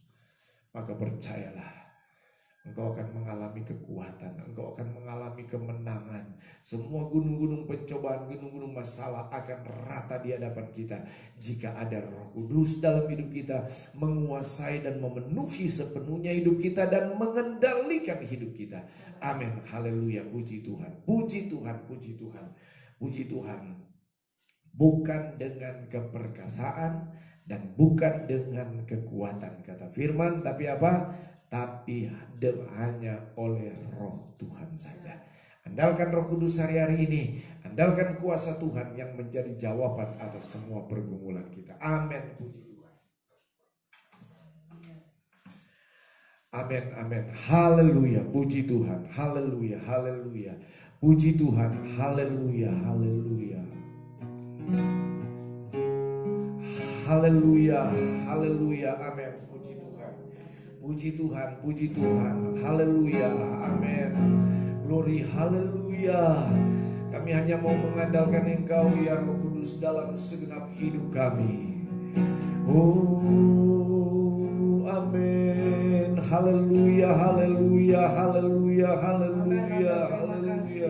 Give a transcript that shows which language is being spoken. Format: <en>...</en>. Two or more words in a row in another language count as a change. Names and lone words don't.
<id>Maka percayalah, engkau akan mengalami kekuatan, engkau akan mengalami kemenangan. Semua gunung-gunung pencobaan, gunung-gunung masalah akan rata di hadapan kita jika ada Roh Kudus dalam hidup kita, menguasai dan memenuhi sepenuhnya hidup kita dan mengendalikan hidup kita. Amin. Haleluya. Puji Tuhan. Puji Tuhan. Puji Tuhan. Puji Tuhan. Bukan dengan keperkasaan dan bukan dengan kekuatan, kata firman, tapi apa? Tapi hanya oleh Roh Tuhan saja. Andalkan Roh Kudus hari-hari ini. Andalkan kuasa Tuhan yang menjadi jawaban atas semua pergumulan kita. Amin. Puji Tuhan. Amin, amin. Haleluya, puji Tuhan. Haleluya, haleluya. Puji Tuhan. Haleluya, haleluya. Haleluya, haleluya. Amin. Puji Tuhan. Puji Tuhan, puji Tuhan. Haleluya, amin. Glory, haleluya. Kami hanya mau mengandalkan Engkau ya Roh Kudus dalam segenap hidup kami. Oh, amin. Haleluya, haleluya, haleluya, haleluya, haleluya.</id>